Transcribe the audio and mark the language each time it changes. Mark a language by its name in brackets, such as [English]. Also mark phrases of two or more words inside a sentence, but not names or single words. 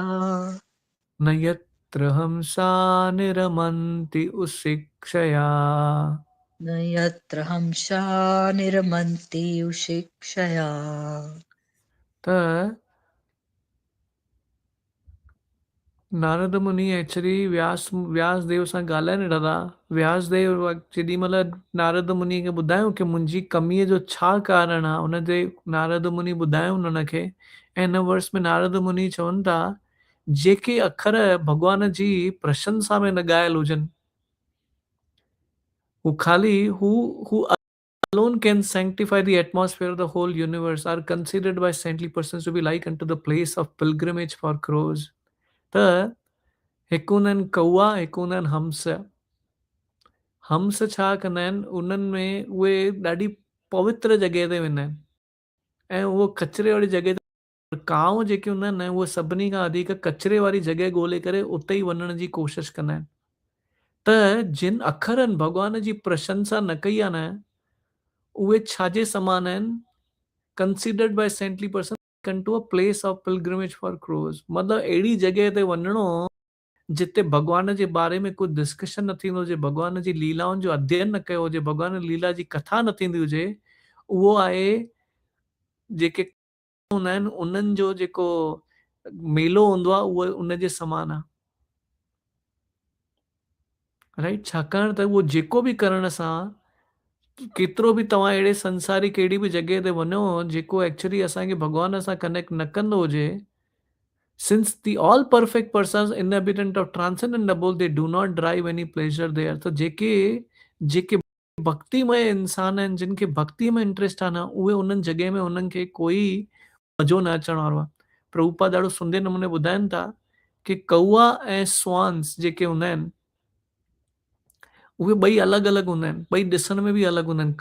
[Sanskrit] न यत्र हंसा निरमन्ति उशिक्षया। न यत्र हंसा निरमन्ति उशिक्षया। [Sindhi] त नारद मुनि एक्चुअली व्यास देव सां ॻाल्हाइनि रहा। व्यास देव जेॾी महिल नारद मुनि खे ॿुधायो कि मुंहिंजी कमीअ जो छा कारण आहे, उन ते नारद मुनि ॿुधायो उन्हनि खे। ऐं हिन वर्स में नारद मुनि चवनि था जेके अखर भॻवान जी प्रशंसा में न ॻायल हुजनि, हू खाली हू [English] alone can sanctify the atmosphere of the whole universe, are considered by saintly persons to be like unto the place of pilgrimage for crows. [Sindhi] त हिकु हूंदा आहिनि कौआ, हिकु हूंदा आहिनि हंस। हंस छा कंदा आहिनि, उन्हनि में उहे ॾाढी पवित्र जॻह ते वेंदा आहिनि ऐं उहो कचिरे वारी जॻह ते। कांव जेके हूंदा आहिनि न, उहे सभिनी खां वधीक कचिरे वारी जॻह ॻोल्हे करे उते ई वञण जी कोशिशि कंदा आहिनि। त जिन अखरनि भॻवान जी प्रशंसा न कई आहे न, उहे छाजे समान आहिनि, [English] considered by saintly person to a place of pilgrimage for crows. [Sindhi] मतिलबु अहिड़ी जॻह ते वञिणो जिते भॻवान जे बारे में कुझु डिस्कशन न थींदो हुजे, भॻवान जी लीलाउनि जो अध्ययन न कयो हुजे, भॻवान लीला जी कथा न थींदी हुजे, उहो आहे जेके हूंदा आहिनि उन्हनि जो जेको मेलो हूंदो आहे उहो उनजे समान आहे, राइट। छाकाणि त उहो जेको बि करण सां केतिरो बि तव्हां अहिड़े संसारी कहिड़ी बि जॻह ते वञो जेको एक्चुअली असांखे भॻवान सां कनेक्ट न कंदो हुजे, [English] since the all perfect persons inhabitant of transcendent abode they do not derive any pleasure there, [Sindhi] तो जेके जेके भक्तिमय इंसान आहिनि जिन खे भक्ति में इंटरेस्ट आहे न उहे उन्हनि जॻह में उन्हनि खे कोई मज़ो न अचण वारो आहे। प्रभुपाद ॾाढो सुंदर नमूने ॿुधाइनि था कि कौआ ऐं स्वान्स जेके हूंदा आहिनि उहे ॿई अलॻि अलॻि हूंदा आहिनि, ॿई ॾिसण में बि अलॻि हूंदा आहिनि।